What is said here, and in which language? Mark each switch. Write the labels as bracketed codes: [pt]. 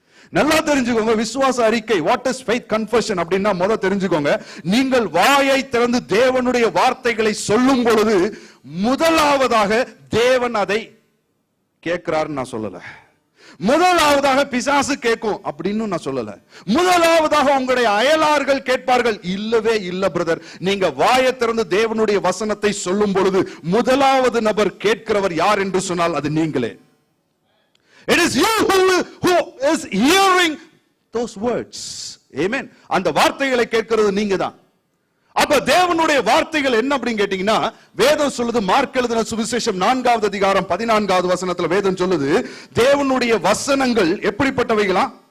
[ta] நல்லா தெரிஞ்சுக்கோங்க, விசுவாச அறிக்கை, [en] what is faith confession [ta] அப்படின்னா முதல்ல தெரிஞ்சுக்கோங்க, நீங்கள் வாயை திறந்து தேவனுடைய வார்த்தைகளை சொல்லும் பொழுது முதலாவதாக தேவன் அதை கேட்கிறாருன்னு நான் சொல்லல. முதலாவதாக பிசாசு கேட்கும் அப்படின்னு நான் சொல்லல. முதலாவதாக உங்களுடைய அயலார்கள் கேட்பார்கள், இல்லவே இல்ல பிரதர். நீங்க வாயை திறந்து தேவனுடைய வசனத்தை சொல்லும் பொழுது முதலாவது நபர் கேட்கிறவர் யார் என்று சொன்னால் அது நீங்களே. [en] It is you who is hearing those words. [ta] Amen. அந்த வார்த்தைகளை கேட்கிறது நீங்க தான். அப்ப தேவனுடைய வார்த்தைகள் என்ன அப்படின்னு கேட்டீங்கன்னா, வேதம் சொல்லுது, மார்க் எழுதின சுவிசேஷம் 4வது அதிகாரம் 14வது வசனத்துல வேதம் சொல்லுது, தேவனுடைய வசனங்கள் எப்படிப்பட்டவைகளா?